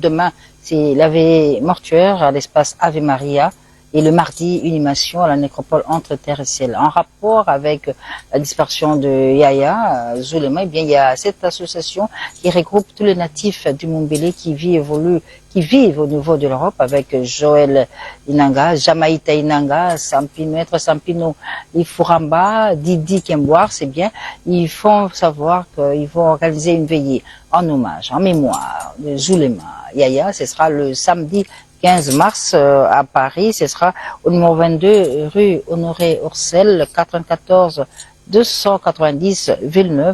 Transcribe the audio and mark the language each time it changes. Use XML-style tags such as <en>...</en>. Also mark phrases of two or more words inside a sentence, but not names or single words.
<fr>Demain, c'est la veillée mortuaire à l'espace Ave Maria, et le mardi, une animation à la nécropole entre terre et ciel. En rapport avec la disparition de Yaya Zulema, eh bien, il y a cette association qui regroupe tous les natifs du Montbélé qui vivent au niveau de l'Europe, avec Joël Inanga, Jamaïta Inanga, Sampino, Maître Sampino Ifuramba, Didi Kemboire, c'est bien. Ils font savoir qu'ils vont organiser une veillée en hommage, en mémoire de Zulema Yaya. Ce sera le samedi 15 mars à Paris. Ce sera au numéro 22 rue Honoré Ourcel, 94 290 Villeneuve.</fr>